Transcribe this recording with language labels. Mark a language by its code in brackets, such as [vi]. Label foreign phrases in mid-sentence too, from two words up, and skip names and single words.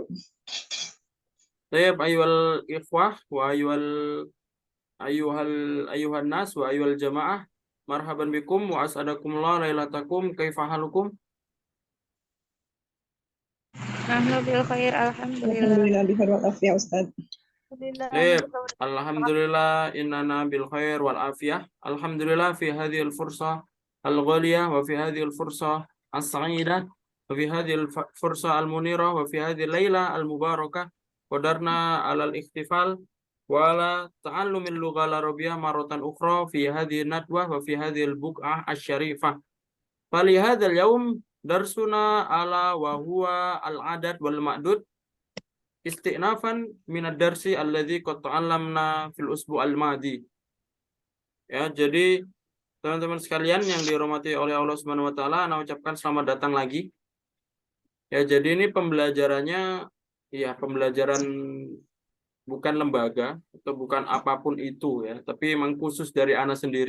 [ar] طيب أيها الإخوة وأيها الناس وأيها الجماعة. مرحبا بكم وأسعدكم الله ليلتكم كيف حالكم? نحن بالخير، الحمد لله. الحمد لله بحار والعافية أستاذ. طيب، الحمد لله إننا بالخير والعافية. الحمد لله في هذه الفرصة الغالية وفي هذه الفرصة السعيدة وفي هذه الفرصة المنيرة وفي هذه الليلة المباركة قدرنا على الاحتفال وعلى تعلم اللغة العربية مرة أخرى في هذه ندوة وفي هذه البقعة الشريفة. فلهذا اليوم درسنا على وهو العدد والمعدود استئنافا من الدرس الذي قد تعلمنا في الأسبوع الماضي. [id] Ya, jadi teman-teman sekalian yang dirahmati oleh Allah [ar] سبحانه وتعالى, [id] ana ucapkan selamat datang lagi. Ya, jadi ini pembelajarannya ya pembelajaran bukan lembaga atau bukan apapun itu ya, tapi memang khusus dari ana sendiri.